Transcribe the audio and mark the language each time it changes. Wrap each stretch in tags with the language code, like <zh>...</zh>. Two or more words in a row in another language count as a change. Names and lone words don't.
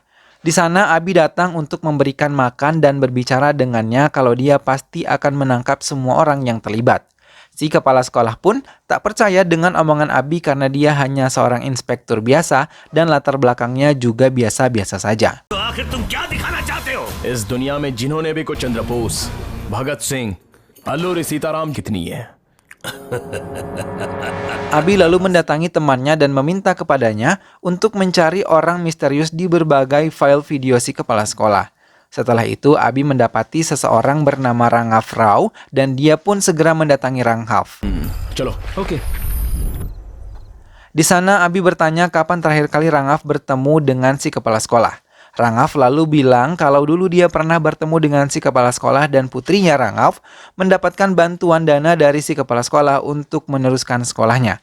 <id>Di sana Abi datang untuk memberikan makan dan berbicara dengannya kalau dia pasti akan menangkap semua orang yang terlibat. Si kepala sekolah pun tak percaya dengan omongan Abi karena dia hanya seorang inspektur biasa dan latar belakangnya juga biasa-biasa saja.</id> <hi>इस दुनिया में जिन्होंने भी कुछ चंद्रबोस, भगत सिंह, अल्लूरी सीताराम कितनी है,</hi> <id>Abi lalu mendatangi temannya dan meminta kepadanya untuk mencari orang misterius di berbagai file video si kepala sekolah. Setelah itu, Abi mendapati seseorang bernama Rangaf Rao dan dia pun segera mendatangi Rangaf.</id> <hi>चलो ओके</hi> <id>Di sana, Abi bertanya kapan terakhir kali Rangaf bertemu dengan si kepala sekolah. Rangaf lalu bilang kalau dulu dia pernah bertemu dengan si kepala sekolah dan putrinya Rangaf mendapatkan bantuan dana dari si kepala sekolah untuk meneruskan sekolahnya.</id>